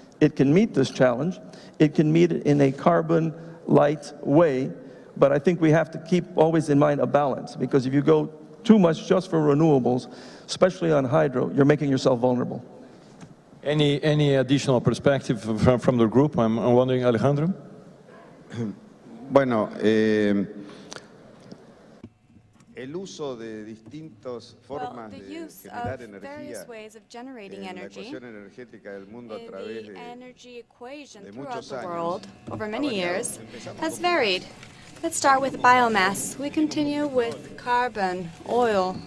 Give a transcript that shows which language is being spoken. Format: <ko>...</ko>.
<en>It can meet this challenge. It can meet it in a carbon light way, but I think we have to keep always in mind a balance, because if you go too much just for renewables, especially on hydro, you're making yourself vulnerable. Any additional perspective from the group? I'm wondering, Alejandro?</en> <es>Bueno, el uso de distintas formas de generar energía en la ecuación energética del mundo a través de muchos años.</es> <en>Over many years, has varied. Let's start with biomass. We continue with carbon, oil,</en>